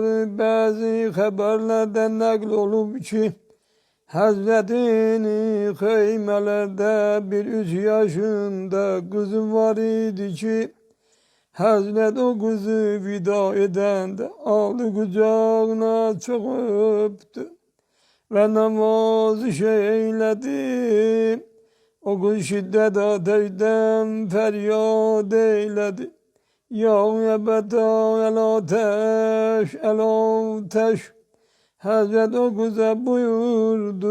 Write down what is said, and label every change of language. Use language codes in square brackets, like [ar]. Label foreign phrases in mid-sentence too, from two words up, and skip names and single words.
[az] Bəzi xəbərlərdən nəql olub ki, Həzrətin xeymələrdə bir 3 yaşında qızı var idi ki, Həzrət o qızı vida edəndə aldı qucağına çox öpdü. [tr] Ve namaz eylədi. O gün şiddet ateşden feryat eyledi. [ar] يا أبتاه العطش، العطش. [tr] Hazret o kıza buyurdu.